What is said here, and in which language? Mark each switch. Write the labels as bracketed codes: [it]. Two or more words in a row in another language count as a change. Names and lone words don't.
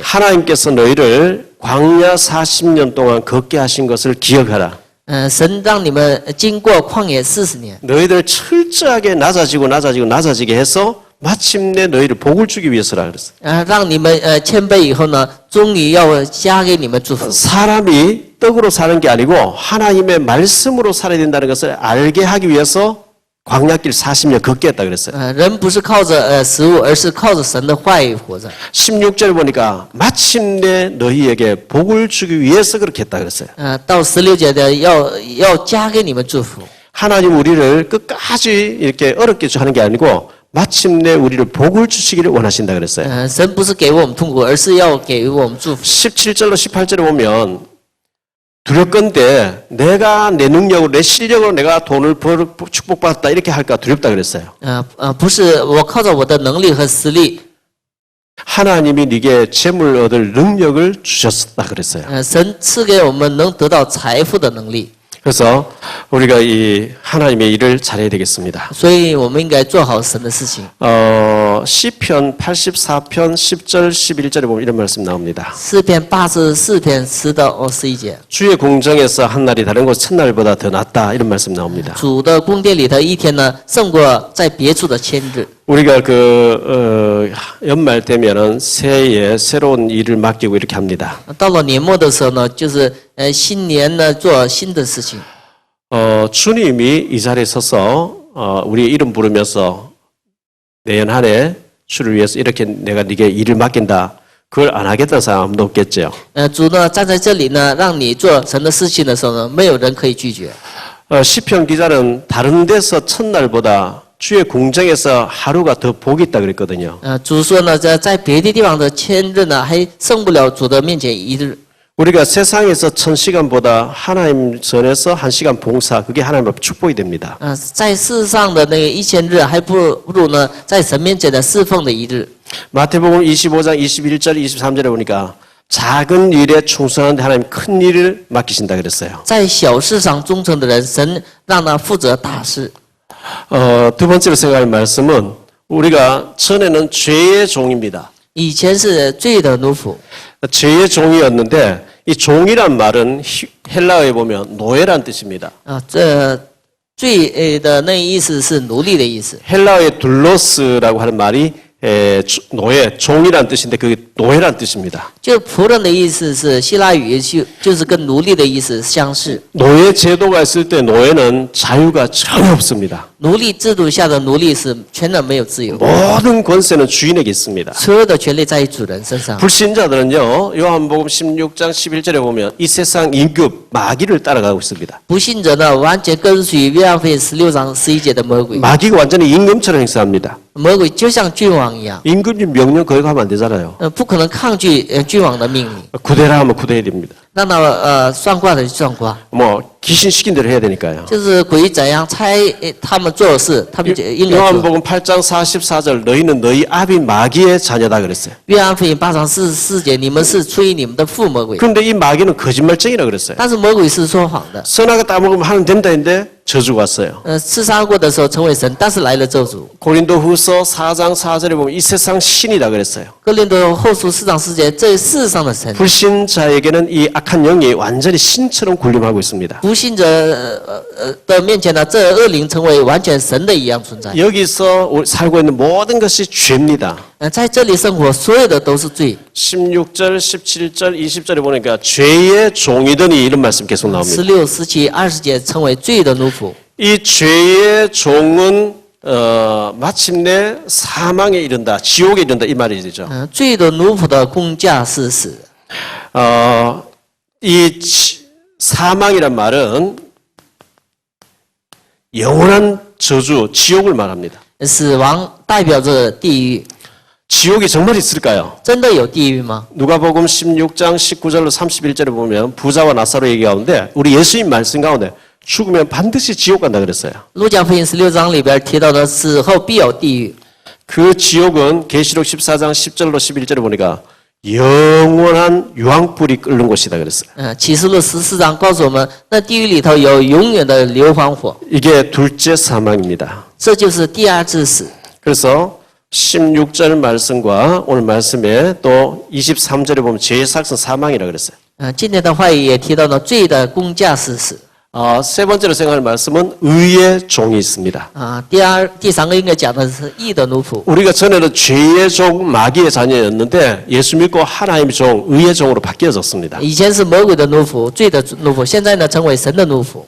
[ko] 하나님께서 너희를 광야 40년 동안 걷게 하신 것을 기억하라. [zh] 神让你们经过旷野40年， [ko] 너희들 철저하게 낮아지게 해서 마침내 너희를 복을 주기 위해서라 그랬어요. [zh] 让你们谦卑以后呢，终于要加给你们祝福。 [ko] 사람이 떡으로 사는 게 아니고 하나님의 말씀으로 살아야 된다는 것을 알게 하기 위해서 광야길 40년 걷게 했다 그랬어요. [zh] 人不是靠着食物，而是靠着神的话语活着。 [ko] 16절 보니까 마침내 너희에게 복을 주기 위해서 그렇게 했다 그랬어요. [zh] 到16节的要加给你们祝福。 [ko] 하나님 우리를 끝까지 이렇게 어렵게 하는 게 아니고 마침내 우리를 복을 주시기를 원하신다 그랬어요. [zh] 神不是给我们痛苦，而是要给我们祝福。 [ko] 17절로 18절에 보면 두렵건대 내가 내 능력으로 내 실력으로 내가 돈을 축복받았다 이렇게 할까 두렵다 그랬어요. [zh] 不是我靠着我的能力和实力， [ko] 하나님이 네게 재물 얻을 능력을 주셨다 그랬어요. [zh] 神赐给我们能得到财富的能力， [ko] 그래서 우리가 이 하나님의 일을 잘해야 되겠습니다. [zh] 所以我们应该做好神的事情。 [ko] 시편 84편 10절 11절에 보면 이런 말씀 나옵니다. [zh] 诗篇84篇10到21节， [ko] 주의 공정에서 한 날이 다른 곳 첫날보다 더 낫다 이런 말씀 나옵니다. [zh] 主的宫殿里头一天呢，胜过在别处的千日。 [ko] 우리가 연말 되면은 새해에 새로운 일을 맡기고 이렇게 합니다. [zh] 到了年末的时候呢，就是新年呢做新的事情。 [ko] 주님이 이 자리에 서서 우리 이름 부르면서 내년 한 해 주를 위해서 이렇게 내가 네게 일을 맡긴다. 그걸 안 하겠다는 사람 아무도 없겠죠. [zh] 主呢站在这里呢，让你做神的事情的时候呢，没有人可以拒绝。 [ko] 시편 기자는 다른 데서 첫날보다 주의 공정에서 하루가 더 복이 있다 그랬거든요. [zh] 主说呢，在别的地方的千日呢，还胜不了主的面前一日。 [ko] 우리가 세상에서 1000시간보다 하나님 전에서 1시간 봉사 그게 하나님 앞에 축복이 됩니다. [zh] 在世上的那个1000日，还不如呢，在神面前的侍奉的一日。 [ko] 마태복음 25장 21절 23절에 보니까 작은 일에 충성한데 하나님 큰 일을 맡기신다 그랬어요. [zh] 在小事上忠诚的人，神让他负责大事。 [ko] 두 번째로 생각할 말씀은 우리가 전에는 죄의 종입니다. [zh] 以前是罪的奴仆， [ko] 죄의 종이었는데 이 종이란 말은 헬라어에 보면 노예란 뜻입니다. [zh] 这罪的那意思是奴隶的意思。 [ko] 헬라어의 둘로스라고 하는 말이 노예, 종이란 뜻인데 그게 노예란 뜻입니다. [zh] 就仆人的意思是希腊语就是跟奴隶的意思相似。 [ko] 노예 제도가 있을 때 노예는 자유가 전혀 없습니다. [zh] 奴隶制度下的奴隶是全然没有自由， [ko] 모든 권세는 주인에게 있습니다. [zh] 所有的权利在于主人身上。 [ko] 불신자들은요, 요한복음 16장 11절에 보면 이 세상 임금 마귀를 따라가고 있습니다. [zh] 不信者呢，完全跟随约翰福音16章11节的魔鬼。 [ko] 마귀가 완전히 임금처럼 행사합니다. [zh] 魔鬼就像君王一样， [ko] 임금님 명령 거역하면 안 되잖아요. [zh] 不可能抗拒君王的命令， [ko] 구대라 하면 구대해야 됩니다. [zh] 让他算卦的就算卦， [ko] 뭐 귀신 시킨 대로 해야 되니까요. [zh] 就是鬼怎样猜他们做的事，他们就应该做。 [ko] 요한복음 8장 44절 너희는 너희 아비 마귀의 자녀다 그랬어요. [zh] 约翰福音8章44节，你们是出于你们的父魔鬼， [ko] 그런데 이 마귀는 거짓말쟁이라 그랬어요. [zh] 但是魔鬼是说谎的。 [ko] 선악을 따먹으면 하는 된다 했는데 저주가 왔어요. [zh] 吃杀过的时候成为神，但是来了咒诅。 [ko] 고린도후서 4장 4절에 보면 이 세상 신이다 그랬어요. [zh] 哥林多后书4章4节，这世上的神， [ko] 불신자에게는 이 악한 영이 완전히 신처럼 군림하고 있습니다. [zh] 不信者的面前呢，这恶灵成为完全神的一样存在。 [ko] 여기서 살고 있는 모든 것이 죄입니다. [zh] 在这里生活，所有的都是罪。 [ko] 16절, 17절, 20절에 보니까 죄의 종이더니 이런 말씀 계속 나옵니다. [zh] 16、17、20 节成为罪的奴仆。 [ko] 이 죄의 종은 마침내 사망에 이른다, 지옥에 이른다 이 말이 되죠. [zh] 罪的奴仆的工价是死。 [ko] 이 사망이란 말은 영원한 저주, 지옥을 말합니다. [zh] 死亡代表着地狱， [ko] 지옥이 정말 있을까요? [zh] 真的有地狱吗？ [ko] 누가복음 16장 19절로 31절에 보면 부자와 나사로 얘기 가운데 우리 예수님 말씀 가운데 죽으면 반드시 지옥 간다 그랬어요. [zh] 路加福音16章里边提到的死后必有地狱。 [ko] 그 지옥은 계시록 14장 10절로 11절에 보니까 영원한 유황불이 끓는 곳이다 그랬어요. [zh] 启示录14章告诉我们，那地狱里头有永远的硫磺火， [ko] 이게 둘째 사망입니다. [zh] 这就是第二致死。 [ko] 그래서 16절 말씀과 오늘 말씀에 또 23절에 보면 죄의 삭은 사망이라 그랬어요. [zh] 今天的话语也提到了罪的工价是死。 [ko] 세 번째로 생각할 말씀은 의의 종이 있습니다. [zh] 第三个应该讲的是义的奴仆。 [ko] 우리가 전에는 죄의 종, 마귀의 자녀였는데 예수 믿고 하나님의 종, 의의 종으로 바뀌어졌습니다. [zh] 以前是魔鬼的奴仆，罪的奴仆，现在呢成为神的奴仆，